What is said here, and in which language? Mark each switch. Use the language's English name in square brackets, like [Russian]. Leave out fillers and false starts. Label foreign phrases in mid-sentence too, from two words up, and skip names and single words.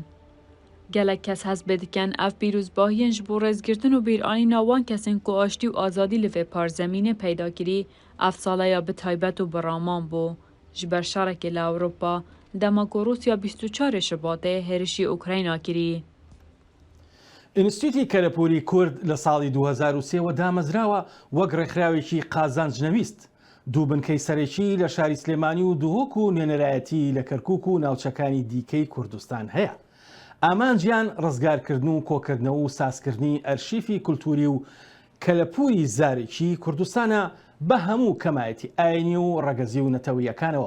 [Kurdish] Gelek kes hez bê dikin ev pîrozbahiyên ji bo rêzgirtin û bîranîna wan kesên ku aştî û azadî li vê parzemînê peyda kirî, ev salaya bi taybet û bi raman bû. Ji ber şerekê li Ewropa, dema ku Rûsya 24 Şibatê hêrişî Ukrayna kirî. [Central Kurdish] ئینستیتوتی کەلەپوری کورد لە ساڵی 2023 دامەزراوە وەک ڕێکخراوێکی قازانجنەویست. دوو بنکەی سەرەکی لە شاری سلێمانی و دووهۆک و نوێنەرایەتی لە کەرکووک و ناوچەکانی دیکەی کوردستان هەیە. ئامانجیان ڕزگارکردن و کۆکردنەوە و سازکردنی ئەرشیفی کولتوری و کەلەپوری زارێکی کوردستانە بە هەموو کەمایەتی ئاینی و ڕەگەزی و نەتەوەیەکانەوە.